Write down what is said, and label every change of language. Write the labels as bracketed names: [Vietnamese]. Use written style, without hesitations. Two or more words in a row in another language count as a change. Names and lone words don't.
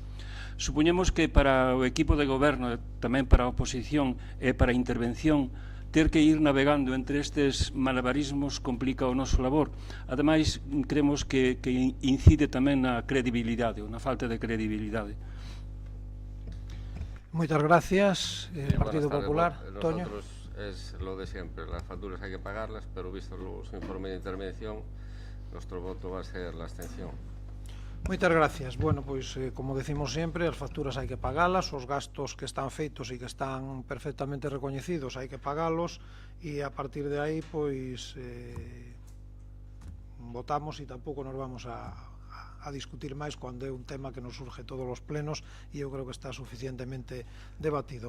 [Galician] Supoñemos que para o equipo de goberno, tamén para a oposición e para a intervención, ter que ir navegando entre estes malabarismos complica o noso labor. Ademais, creemos que incide tamén na credibilidade, ou na falta de credibilidade. Moitas gracias, Partido Popular. Toño. [Spanish] Nosotros es lo de siempre, las facturas hay que pagarlas, pero visto los informes de intervención, nuestro voto va a ser la abstención. [Galician] Moitas gracias. Bueno, pois, como decimos sempre, as facturas hai que pagalas, os gastos que están feitos e que están perfectamente recoñecidos hai que pagalos, e a partir de aí, pois, votamos e tampouco nos vamos a discutir máis cando é un tema que nos surge todos os plenos, e eu creo que está suficientemente debatido.